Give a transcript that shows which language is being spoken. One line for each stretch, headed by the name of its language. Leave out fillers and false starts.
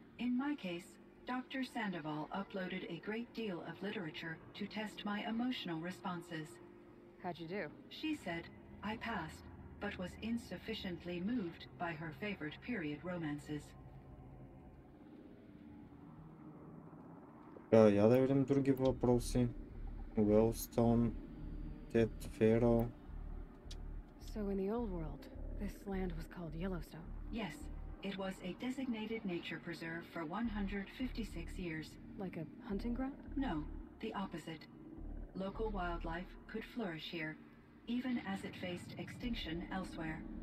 English: In my case, Dr. Sandoval uploaded a great deal of literature to test my emotional responses. How'd you do? She said I passed, but was insufficiently moved by her favorite period romances.
Bulgarian: Я да видим други въпроси.
English: Wellstone, Ted Pharaoh. So in the old world, this land was called Yellowstone. Yes, it was a designated nature preserve for 156 years. Like a hunting ground? No, the opposite. Local wildlife could flourish here, even as it faced extinction elsewhere.